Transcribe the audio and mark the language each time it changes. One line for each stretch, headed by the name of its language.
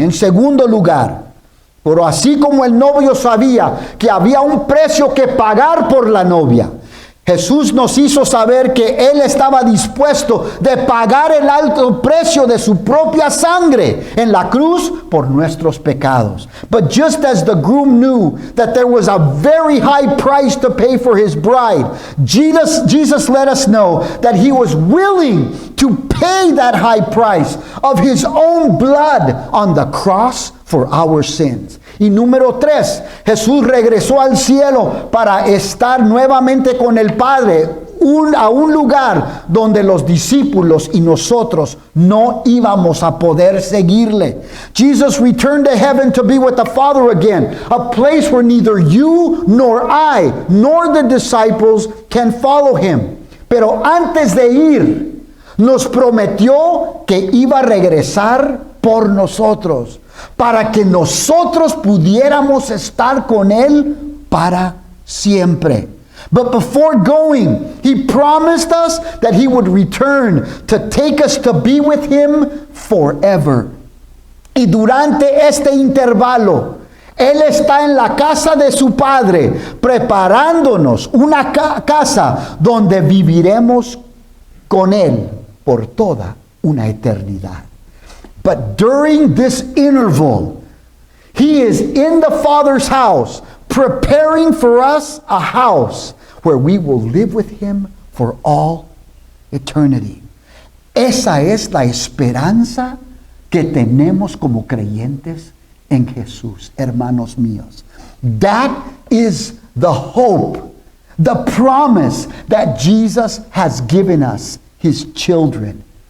Spanish: En segundo lugar, pero así como el novio sabía que había un precio que pagar por la novia, Jesús nos hizo saber que Él estaba dispuesto de pagar el alto precio de su propia sangre en la cruz por nuestros pecados.
English: But just as the groom knew that there was a very high price to pay for his bride, Jesus let us know that He was willing to pay that high price of His own blood on the cross for our sins.
Spanish: Y número 3, Jesús regresó al cielo para estar nuevamente con el Padre, a un lugar donde los discípulos y nosotros no íbamos a poder seguirle.
English: Jesus returned to heaven to be with the Father again, a place where neither you nor I nor the disciples can follow Him.
Spanish: Pero antes de ir, nos prometió que iba a regresar por nosotros, para que nosotros pudiéramos estar con Él para siempre.
English: But before going, He promised us that He would return to take us to be with Him forever.
Spanish: Y durante este intervalo, Él está en la casa de su Padre, preparándonos una casa donde viviremos con Él por toda una eternidad.
English: But during this interval, He is in the Father's house, preparing for us a house where we will live with Him for all eternity.
Spanish: Esa es la esperanza que tenemos como creyentes en Jesús, hermanos míos.
English: That is the hope, the promise that Jesus has given us, His children.